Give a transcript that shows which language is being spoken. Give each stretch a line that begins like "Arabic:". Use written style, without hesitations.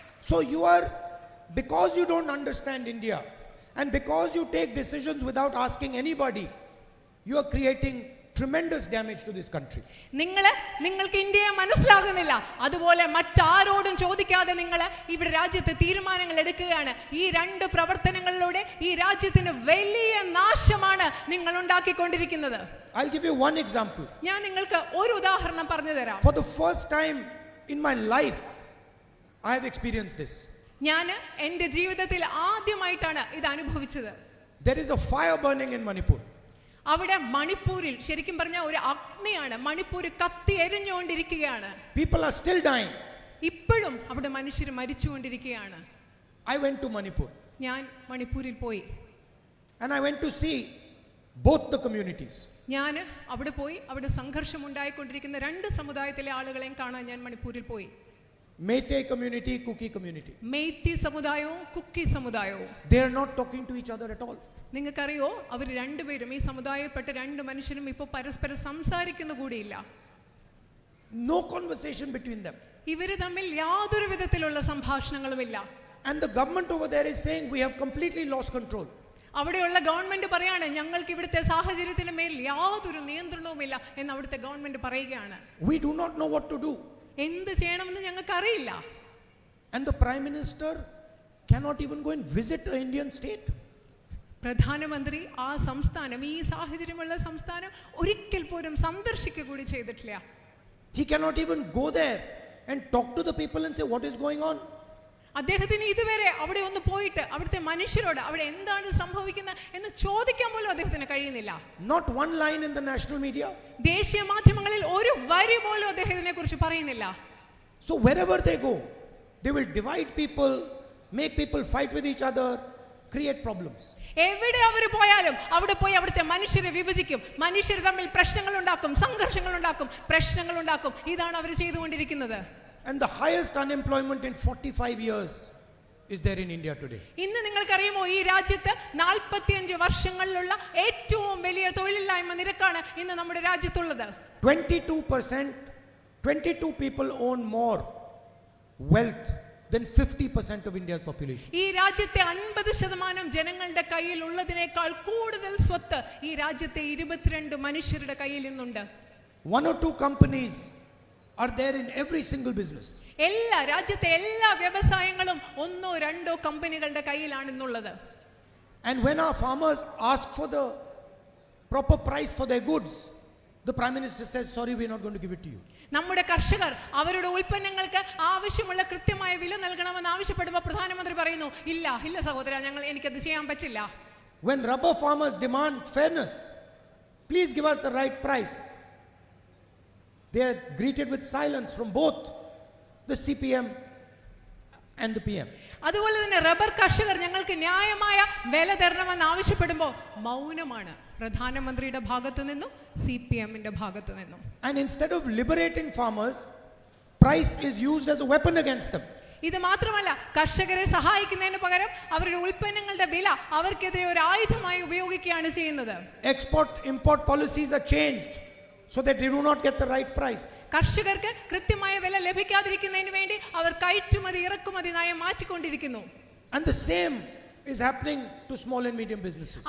English: So you are, because you don't understand India, and because you take decisions without asking anybody, you are creating tremendous damage to this country.
Malayalam: നിങ്ങൾക്ക് ഇന്ത്യയെ മനസ്സിലാകുന്നില്ല, അതുപോലെ മറ്റാരോടും ചോദിക്കാതെ നിങ്ങൾ ഇവിടെ രാജ്യത്ത് തീരുമാനങ്ങൾ എടുക്കുകയാണ്. ഈ രണ്ട് പ്രവർത്തനങ്ങളിലൂടെ ഈ രാജ്യത്തിന് വലിയ നാശമാണ് നിങ്ങൾ ഉണ്ടാക്കിക്കൊണ്ടിരിക്കുന്നത്.
English: I'll give you one example.
Malayalam: ഞാൻ നിങ്ങൾക്ക് ഒരു ഉദാഹരണം പറഞ്ഞു തരാം.
English: For the first time in my life, I have experienced this.
Malayalam: ഞാൻ എൻ്റെ ജീവിതത്തിൽ ആദ്യമായിട്ടാണ് ഇത് അനുഭവിച്ചത്.
English: There is a fire burning in Manipur.
Malayalam: അവിടെ മണിപ്പൂരിൽ ശരിക്കും പറഞ്ഞ ഒരു അഗ്നിയാണ്. മണിപ്പൂർ കത്തി എരിഞ്ഞുകൊണ്ടിരിക്കുകയാണ്.
English: People are still dying.
Malayalam: ഇപ്പോഴും അവിടെ മനുഷ്യർ മരിച്ചുകൊണ്ടിരിക്കുകയാണ്.
English: I went to Manipur
Malayalam: ഞാൻ മണിപ്പൂരിൽ പോയി.
English: and I went to see both the communities.
Malayalam: ഞാൻ അവിടെ പോയി അവിടെ സംഘർഷം ഉണ്ടായിക്കൊണ്ടിരിക്കുന്ന രണ്ട് സമുദായത്തിലെ ആളുകളെയും കാണാൻ ഞാൻ മണിപ്പൂരിൽ പോയി.
English: Meitei community, Kuki community.
Malayalam: Meitei സമുദായവും Kuki സമുദായവും.
English: They are not talking to each other at all.
Malayalam: നിങ്ങൾക്കറിയോ, അവർ രണ്ടുപേരും ഈ സമുദായത്തിൽപ്പെട്ട രണ്ട് മനുഷ്യരും ഇപ്പോൾ പരസ്പരം സംസാരിക്കുന്ന കൂടിയില്ല.
English: No conversation between them.
Malayalam: ഇവര് തമ്മിൽ യാതൊരു വിധത്തിലുള്ള സംഭാഷണങ്ങളുമില്ല.
English: And the government over there is saying we have completely lost control.
Malayalam: അവിടെയുള്ള ഗവൺമെന്റ് പറയാണ് ഞങ്ങൾക്ക് ഇവിടുത്തെ സാഹചര്യത്തിന് മേൽ യാതൊരു നിയന്ത്രണവുമില്ല എന്ന് അവിടുത്തെ ഗവൺമെന്റ് പറയുകയാണ്.
English: We do not know what to do.
Malayalam: എന്ത് ചെയ്യണമെന്ന് ഞങ്ങൾക്ക് അറിയില്ല.
English: And the Prime Minister cannot even go and visit an Indian state.
Malayalam: പ്രധാനമന്ത്രി ആ സംസ്ഥാനം, ഈ സാഹചര്യമുള്ള സംസ്ഥാനം ഒരിക്കൽ പോലും സന്ദർശിക്കുക കൂടി ചെയ്തിട്ടില്ല.
English: He cannot even go there and talk to the people and say what is going on.
Malayalam: അദ്ദേഹത്തിന് ഇതുവരെ അവിടെ ഒന്ന് പോയിട്ട് അവിടുത്തെ മനുഷ്യരോട് അവിടെ എന്താണ് സംഭവിക്കുന്നത് എന്ന് ചോദിക്കാൻ പോലും അദ്ദേഹത്തിന് കഴിയുന്നില്ല.
English: Not one line in the national media.
Malayalam: ദേശീയ മാധ്യമങ്ങളിൽ ഒരു വരി പോലും അദ്ദേഹത്തിനെ കുറിച്ച് പറയുന്നില്ല.
English: So wherever they go, they will divide people, make people fight with each other, create problems.
Malayalam: എവിടെ അവർ പോയാലും അവിടെ പോയി അവിടുത്തെ മനുഷ്യരെ വിഭജിക്കും, മനുഷ്യർ തമ്മിൽ പ്രശ്നങ്ങൾ ഉണ്ടാക്കും, സംഘർഷങ്ങൾ ഉണ്ടാക്കും, പ്രശ്നങ്ങൾ ഉണ്ടാക്കും. ഇതാണ് അവർ ചെയ്തുകൊണ്ടിരിക്കുന്നത്.
English: And the highest unemployment in 45 years is there in India today.
Malayalam: ഇന്ന് നിങ്ങൾക്കറിയുമോ, ഈ രാജ്യത്ത് 45 വർഷങ്ങളിലുള്ള ഏറ്റവും വലിയ തൊഴിലില്ലായ്മ നിരക്കാണ് ഇന്ന് നമ്മുടെ രാജ്യത്തുള്ളത്.
English: 22%, 22 people own more wealth than 50% of India's population.
Malayalam: ഈ രാജ്യത്തെ 50% ജനങ്ങളുടെ കയ്യിൽ ഉള്ളതിനേക്കാൾ കൂടുതൽ സ്വത്ത് ഈ രാജ്യത്തെ 22 മനുഷ്യരുടെ കയ്യിൽ ഇന്നുണ്ട്.
English: 1 or 2 companies are there in every single business.
Malayalam: എല്ലാ രാജ്യത്തെ എല്ലാ വ്യവസായങ്ങളും
English: 1 or 2
Malayalam: കമ്പനികളുടെ കയ്യിലാണ് ഇന്നുള്ളത്.
English: And when our farmers ask for the proper price for their goods, the Prime Minister says, sorry, we are not going to give it to you.
Malayalam: നമ്മുടെ കർഷകർ അവരുടെ ഉൽപ്പന്നങ്ങൾക്ക് ആവശ്യമുള്ള കൃത്യമായ വില നൽകണമെന്ന് ആവശ്യപ്പെടുമ്പോൾ പ്രധാനമന്ത്രി പറയുന്നു, ഇല്ല ഇല്ല സഹോദര, എനിക്കത് ചെയ്യാൻ പറ്റില്ല.
English: When rubber farmers demand fairness, please give us the right price, they are greeted with silence from both the CPM and the PM.
Malayalam: അതുപോലെ തന്നെ റബ്ബർ കർഷകർ ഞങ്ങൾക്ക് ന്യായമായ വില തരണമെന്ന് ആവശ്യപ്പെടുമ്പോൾ മൗനമാണ് പ്രധാനമന്ത്രിയുടെ ഭാഗത്തു നിന്നും CPMന്റെ ഭാഗത്തു നിന്നും.
English: And instead of liberating farmers, price is used as a weapon against them.
Malayalam: ഇത് മാത്രമല്ല, കർഷകരെ സഹായിക്കുന്നതിന് പകരം അവരുടെ ഉൽപ്പന്നങ്ങളുടെ വില അവർക്കെതിരെ ഒരു ആയുധമായി ഉപയോഗിക്കുകയാണ് ചെയ്യുന്നത്.
English: Export-import policies are changed so that they do not get the right price.
Malayalam: കർഷകർക്ക് കൃത്യമായ വില ലഭിക്കാതിരിക്കുന്നതിന് വേണ്ടി അവർ കയറ്റുമതി ഇറക്കുമതി നയം മാറ്റിക്കൊണ്ടിരിക്കുന്നു.
English: And the same is happening to small and medium businesses.